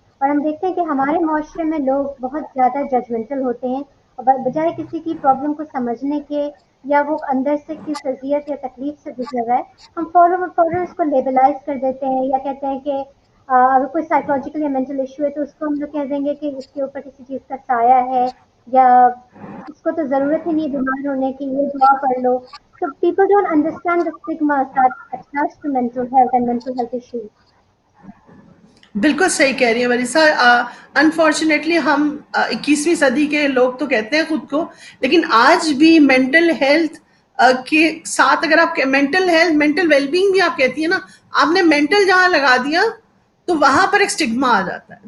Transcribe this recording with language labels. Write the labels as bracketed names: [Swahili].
[Urdu] اور ہم دیکھتے ہیں کہ ہمارے معاشرے میں لوگ بہت زیادہ ججمنٹل ہوتے ہیں, اور بجائے کسی کی پرابلم کو سمجھنے کے یا وہ اندر سے کس اذیت یا تکلیف سے گزر رہا ہے, ہم فوراً اس کو لیبلائز کر دیتے ہیں, یا کہتے ہیں کہ اگر کوئی سائیکولوجیکل یا مینٹل ایشو ہے تو اس کو ہم لوگ کہہ دیں گے کہ اس کے اوپر کسی چیز کا سایہ ہے, یا اس کو تو ضرورت ہی نہیں بیمار ہونے کی, یہ دعا کر لو. [English] So people don't understand the stigmas that attach to mental health and mental health issues. [Urdu] بالکل صحیح کہہ رہی ہیں وریثا. انفارچونیٹلی ہم 21ویں صدی کے لوگ تو کہتے ہیں خود کو, لیکن آج بھی مینٹل ہیلتھ کے ساتھ, اگر آپ mental health, mental well being بھی آپ کہتی ہیں نا, آپ نے مینٹل جہاں لگا دیا تو وہاں پر ایک اسٹگما آ جاتا ہے.